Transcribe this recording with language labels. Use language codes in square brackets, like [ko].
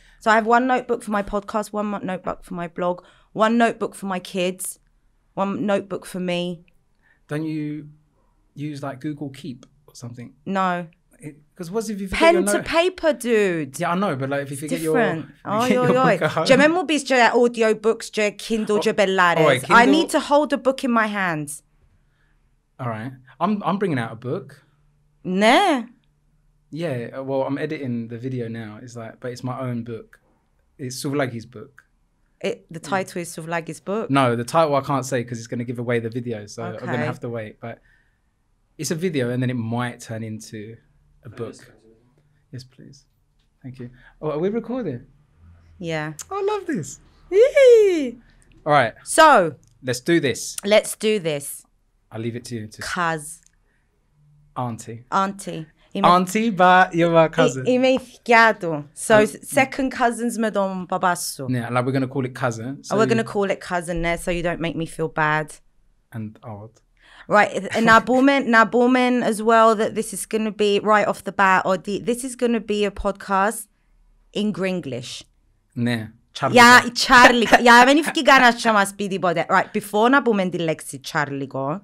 [en] So I have one notebook for my podcast, one notebook for my blog, one notebook for my kids, one notebook for me. Don't you use like Google Keep or something? No. Because what if you forget your Pen to note? paper, dude. Yeah, I know, but like if you forget Different. your book at home. [el] Και με μου πεις και audiobooks και Kindle και μπελάρες. [en] Kindle... I need to hold a book in my hands. All right. I'm bringing out a book. [el] Ναι. [en] Yeah, well, I'm editing the video now. It's like, but it's my own book. It's Souvlagi's book. The title is Souvlagi's book? No, the title I can't say because it's going to give away the video, so Okay. I'm going to have to wait. But it's a video and then it might turn into a book. Yes, please. Thank you. Oh, are we recording? Yeah. I love this. Yee. All right. So, let's do this. let's do this. I'll leave it to you. Cuz. Auntie. Auntie. Auntie, but you're my cousin. [el] Είμαι η θκιά του. [en] So, second cousins [el] με τον παπά σου. [en] Yeah, like we're going to call it cousin. So We're going to call it cousin there so you don't make me feel bad. And odd. Right, [el] να πούμε [en] as well that this is going to be right off the bat, or this is going to be a podcast in Gringlish. [el] Ναι, Chárliga. Για να μην φύγει κανένας και μας πει τίποτε. [en] Right, before [el] να πούμε τη λέξη Chárligo.